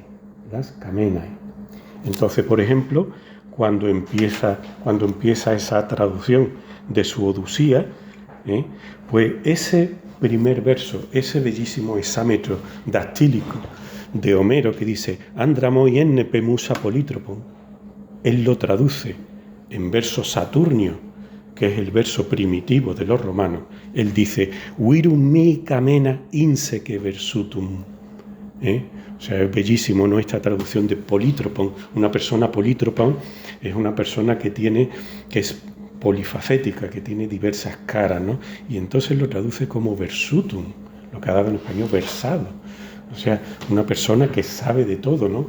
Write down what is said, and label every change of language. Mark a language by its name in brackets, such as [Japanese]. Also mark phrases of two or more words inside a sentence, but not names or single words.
[Spanish] Entonces, por ejemplo, cuando empieza esa traducción de su Odisea, pues ese primer verso, ese bellísimo hexámetro dactílico de Homero que dice [Greek] «ἄνδρα μοι ἔννεπε μοῦσα πολύτροπον», [Spanish] él lo traduce en verso saturnio, que es el verso primitivo de los romanos. Él dice [Latin] «Virum mi camena insece versutum». [Spanish] O sea, es bellísimo, ¿no?, esta traducción de polítropon. Una persona polítropon es una persona que es polifacética, que tiene diversas caras, ¿no? Y entonces lo traduce como versutum, lo que ha dado en español versado. O sea, una persona que sabe de todo, ¿no?